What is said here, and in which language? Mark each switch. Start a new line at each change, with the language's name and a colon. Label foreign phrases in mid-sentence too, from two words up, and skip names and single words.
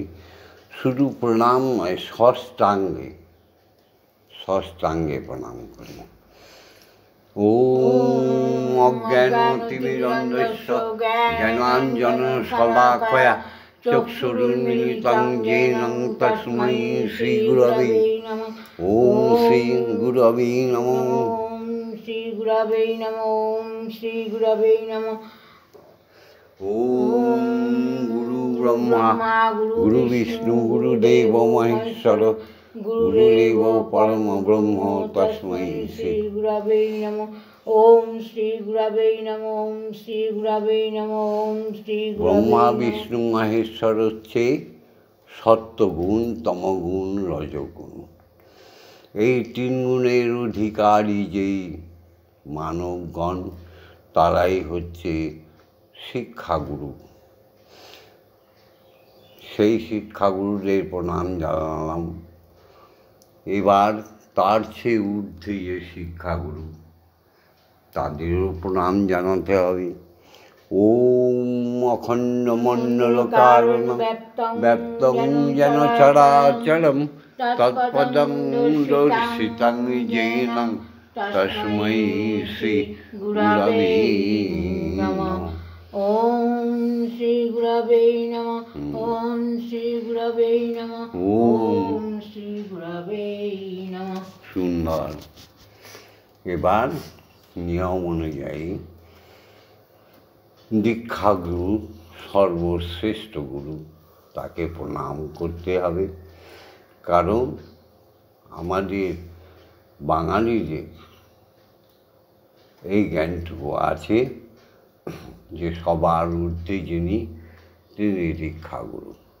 Bangla: শুধু প্রণাম নয়, ষষ্ঠাঙ্গে প্রণাম করি।
Sanskrit: ওম অজ্ঞানতিমিরন্ধস্য জ্ঞানাঞ্জনশলাকয়া চক্ষুरुन्मीलितं येन तस्मै श्रीगुरवे नमः। ओम श्री गुरवे नमः। ओम श्री गुरवे नमः। ओम श्री गुरवे नमः। ओम गुरु ब्रह्मा गुरु विष्णु गुरुदेव महेश्वर गुरुदेव परम ब्रह्म तस्मै श्री गुरवे नमः। ओम श्री गुरवे नमः। ओम श्री गुरवे नमः। ओम श्री ब्रह्मा विष्णु महेश्वर
Bangla: হচ্ছে সত্যগুণ, তমগুণ, রজগুণ। এই তিন গুণের অধিকারী যেই মানবগণ, তারাই হচ্ছে শিক্ষাগুরু। সেই শিক্ষাগুরুদের প্রণাম জানালাম। এবার তার চেয়ে ঊর্ধ্বে যে শিক্ষাগুরু, তাদেরও প্রণাম জানাতে হবে।
Sanskrit: ওম অখণ্ডমণ্ডলকারণং ব্যপ্তং যেন চরাচরম তৎপদং দর্শিতং যেন তস্मै শ্রী গুরবে নমঃ। ওম শ্রী গুরবে নমঃ। ওম শ্রী গুরবে নমঃ। ওম শ্রী গুরবে নমঃ। সুন্দর।
Bangla: এবার নিয়ম অনুযায়ী দীক্ষাগুরু, সর্বশ্রেষ্ঠ গুরু, তাকে প্রণাম করতে হবে। কারণ আমাদের বাঙালিদের এই জ্ঞানটুকু আছে যে সবার ঊর্ধ্বে যিনি, তিনি দীক্ষাগুরু।